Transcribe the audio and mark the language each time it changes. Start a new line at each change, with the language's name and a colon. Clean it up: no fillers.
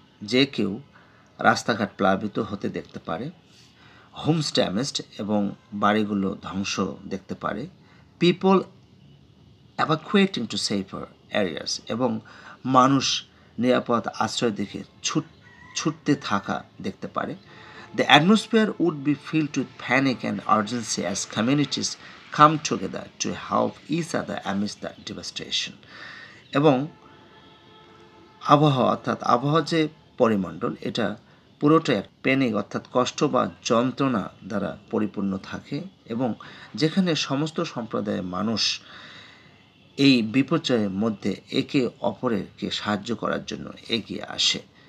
Bangla: যে কেউ রাস্তাঘাট প্লাবিত হতে দেখতে পারে,
English: homes damaged
Bangla: এবং বাড়িগুলো ধ্বংস দেখতে পারে,
English: people evacuating to safer areas
Bangla: এবং মানুষ নিরাপদ আশ্রয় দেখে ছুটতে থাকা দেখতে পারে।
English: The atmosphere would be filled with panic and urgency as communities come together to help each other amidst the devastation.
Bangla: এবং আবহাওয়া অর্থাৎ আবহাওয়া যে পরিমণ্ডল, এটা পুরোটাই এক প্যানিক অর্থাৎ কষ্ট বা যন্ত্রণা দ্বারা পরিপূর্ণ থাকে এবং যেখানে সমস্ত সম্প্রদায়ের মানুষ এই বিপর্যয়ের মধ্যে একে অপরকে সাহায্য করার জন্য এগিয়ে আসে।